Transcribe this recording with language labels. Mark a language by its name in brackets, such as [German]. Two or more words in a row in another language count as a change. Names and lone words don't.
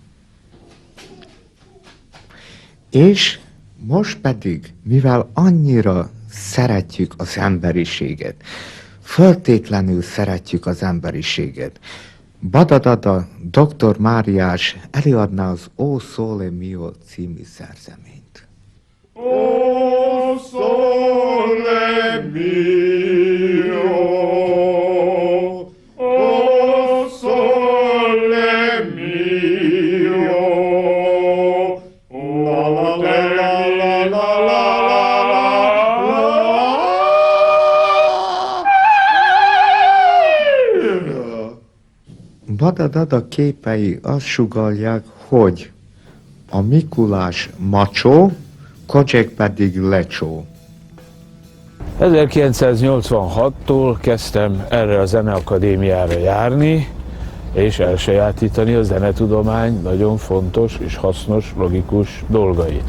[Hungarian] És most pedig, mivel annyira szeretjük az emberiséget, föltétlenül szeretjük az emberiséget, Badadada Dr. Máriás előadná az O Sole Mio című szerzeményt. [Italian] O sole mio, o sole mio, la la la la la la. [Hungarian] Badadada képei azt sugallják, hogy a Mikulás macsó, Kocsek pedig lecsó. 1986-tól kezdtem erre a zeneakadémiára járni, és elsajátítani a zenetudomány nagyon fontos és hasznos, logikus dolgait.